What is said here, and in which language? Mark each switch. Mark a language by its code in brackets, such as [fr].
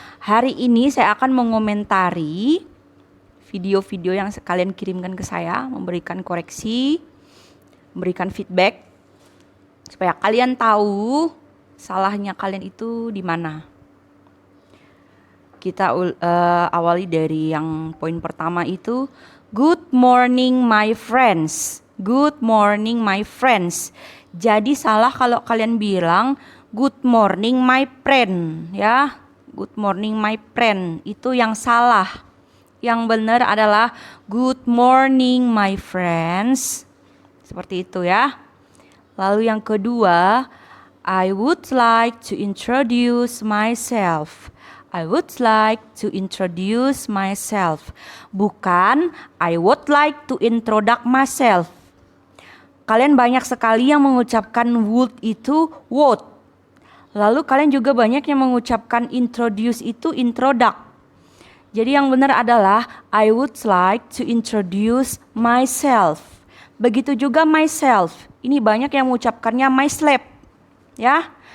[id] Hari ini saya akan mengomentari video-video yang kalian kirimkan ke saya, memberikan koreksi, memberikan feedback supaya kalian tahu salahnya kalian itu di mana. Kita awali dari yang poin pertama itu, [en] good morning my friends. Good morning my friends. [id] Jadi salah kalau kalian bilang [en] good morning my friend, [id] ya. [en] Good morning my friend, [id] itu yang salah. Yang benar adalah [en] good morning my friends. [id] Seperti itu ya. Lalu yang kedua, [en] I would like to introduce myself. I would like to introduce myself. Bukan I would like to introduce myself. [id] Kalian banyak sekali yang mengucapkan would itu would. Lalu kalian juga banyak yang mengucapkan introduce itu introduct. Jadi yang benar adalah [en] I would like to introduce myself. [id] Begitu juga myself. Ini banyak yang mengucapkannya myself. Ya.